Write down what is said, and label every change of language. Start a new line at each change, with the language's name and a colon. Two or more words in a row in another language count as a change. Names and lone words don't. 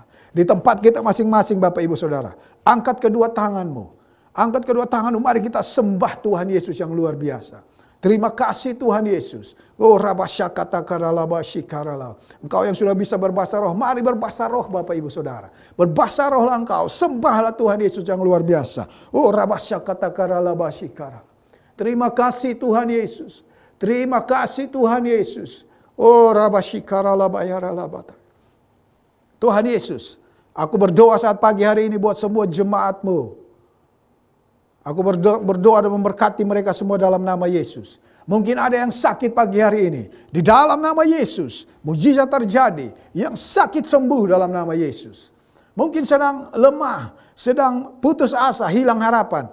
Indonesian: Di tempat kita masing-masing Bapak Ibu Saudara, angkat kedua tanganmu. Angkat kedua tanganmu, mari kita sembah Tuhan Yesus yang luar biasa. Terima kasih Tuhan Yesus. Oh rabashakatakara labashikarala. Engkau yang sudah bisa berbahasa roh, mari berbahasa roh Bapak Ibu Saudara. Berbahasa rohlah engkau, sembahlah Tuhan Yesus yang luar biasa. Oh rabashakatakara labashikarala. Terima kasih Tuhan Yesus. Terima kasih Tuhan Yesus. Oh rabashikarala bayarala bata. Tuhan Yesus, aku berdoa saat pagi hari ini buat semua jemaat-Mu. Aku berdoa dan memberkati mereka semua dalam nama Yesus. Mungkin ada yang sakit pagi hari ini. Di dalam nama Yesus, mujizat terjadi. Yang sakit sembuh dalam nama Yesus. Mungkin sedang lemah, sedang putus asa, hilang harapan.